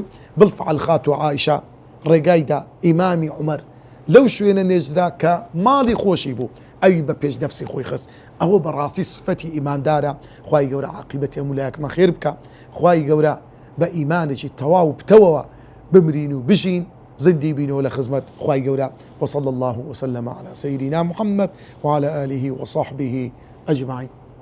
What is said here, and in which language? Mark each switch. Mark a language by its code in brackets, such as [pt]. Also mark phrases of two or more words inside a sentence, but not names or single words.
[ckb] بالفعل خاتو عائشە ڕێگایدا ئیمامی عومەر لەو شوێنە نێژرا کە ماڵی خۆشی بوو، ئەوی بە پێش نەفسی خۆی خست. ئەوە بەڕاستی صفەتی ئیماندارە. خوای گەورە عاقبەتی هەموو لایەکمان خێر بکە، خوای گەورە بە ئیمانێکی تەواو بتەوەوە بمرین و بژین، زندی بینەوە لە خزمەت خوای گەورە. [ar] وصلى الله وسلم على سيدنا محمد وعلى آله وصحبه أجمعين.